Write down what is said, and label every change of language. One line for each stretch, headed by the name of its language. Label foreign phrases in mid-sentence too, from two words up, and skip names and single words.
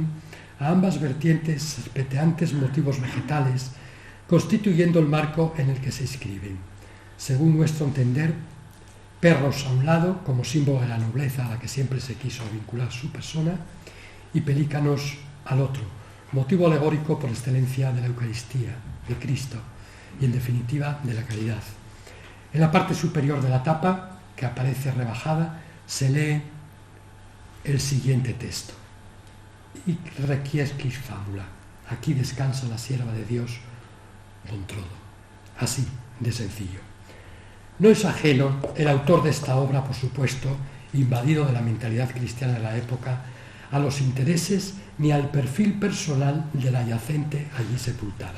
Spanish: a ambas vertientes serpenteantes motivos vegetales, constituyendo el marco en el que se inscriben, según nuestro entender, perros a un lado, como símbolo de la nobleza a la que siempre se quiso vincular su persona, y pelícanos al otro, motivo alegórico por excelencia de la Eucaristía, de Cristo, y en definitiva de la caridad. En la parte superior de la tapa, que aparece rebajada, se lee el siguiente texto:
Latin: Hic requiescis fabula,
Spanish: aquí descansa la sierva de Dios, Gontrode. Así de sencillo. No es ajeno el autor de esta obra, por supuesto, invadido de la mentalidad cristiana de la época, a los intereses ni al perfil personal de la yacente allí sepultada.